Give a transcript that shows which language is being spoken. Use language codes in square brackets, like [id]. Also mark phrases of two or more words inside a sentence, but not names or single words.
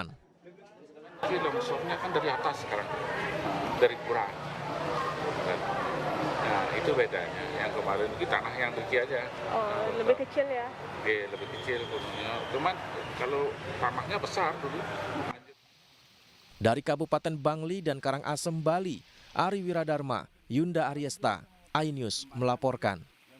[id] Longsornya kan dari atas sekarang, dari kurang. Nah itu bedanya, yang kemarin itu tanah yang tinggi aja. Oh, lebih kecil ya? Oke, lebih kecil gunungnya. Cuman kalau tanahnya besar dulu. Dari Kabupaten Bangli dan Karangasem, Bali, Ari Wiradharma, Yunda Aryesta, iNews melaporkan.